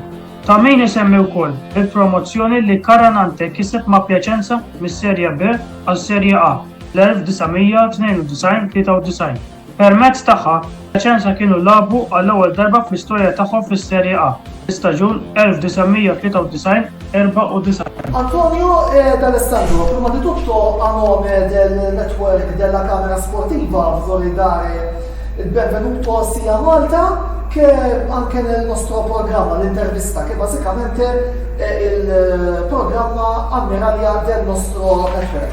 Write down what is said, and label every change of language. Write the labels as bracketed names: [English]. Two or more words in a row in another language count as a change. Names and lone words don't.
[Maltese] Ta' min isemmi wkoll il-promozzjoni li Caranante kiseb ma' Piacenza mis-Serje B għas-Serje A l-1992-93. Permezz tagħha Piacenza kienu lagħbu għall-ewwel darba fl-istorja tagħhom fis-Serje A l-istaġun 1993-94. [Italian] Antonio D'Alessandro, prima di tutto a nome del network della Camera Sportiva vorrei dare il benvenuto sia a Malta che anche nel nostro programma, l'intervista, che basicamente è il programma ammiralia del nostro network.